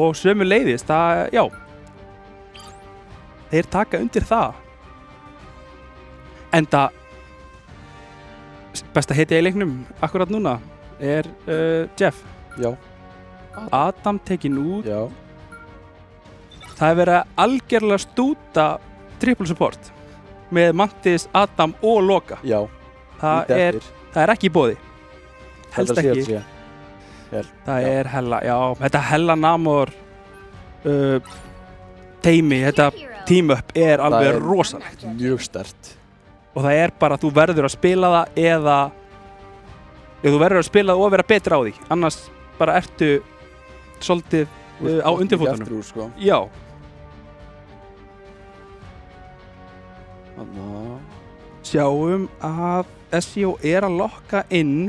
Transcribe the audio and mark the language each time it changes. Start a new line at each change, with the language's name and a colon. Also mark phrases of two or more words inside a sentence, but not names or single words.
Icelandic: Og sömu leiðis, þeir taka undir það. Enda besta hetja í leiknum akkurat núna er Jeff. Já. Adam tekinn út. Já. Það er verið að algjörlega stúta
English: triple support
Icelandic: með Mantis, Adam og Loka. Já. Það er ekki í boði. Helst ekki. Það er hella, já, þetta hella Namor teimi, þetta team-up er alveg rosalegt. Mjög sterkt. Og það er bara að þú verður að spila það eða þú verður að spila það og vera betri á því. Annars bara ertu svolítið á undirfótunum. Sko. Já. Sjáum að SEO er að lokka inn.